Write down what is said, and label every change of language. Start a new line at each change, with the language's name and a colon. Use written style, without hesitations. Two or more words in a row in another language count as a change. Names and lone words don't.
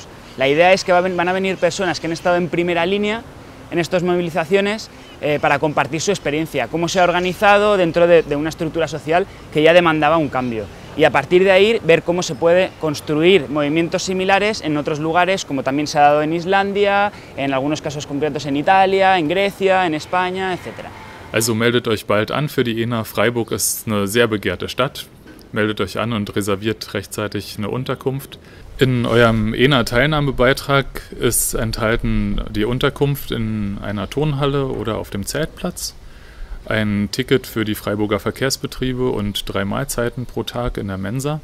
Spanish: La idea es que van a venir personas que han estado en primera línea en estas movilizaciones para compartir su experiencia, cómo se ha organizado dentro de una estructura social que ya demandaba un cambio. Y a partir de ahí ver cómo se puede construir movimientos similares en otros lugares, como también se ha dado en Islandia, en algunos casos concretos en Italia, en Grecia, en España, etc.
German: Also meldet euch bald an für die ENA. Freiburg ist eine sehr begehrte Stadt. Meldet euch an und reserviert rechtzeitig eine Unterkunft. In eurem ENA-Teilnahmebeitrag ist enthalten die Unterkunft in einer Turnhalle oder auf dem Zeltplatz, ein Ticket für die Freiburger Verkehrsbetriebe und 3 Mahlzeiten pro Tag in der Mensa.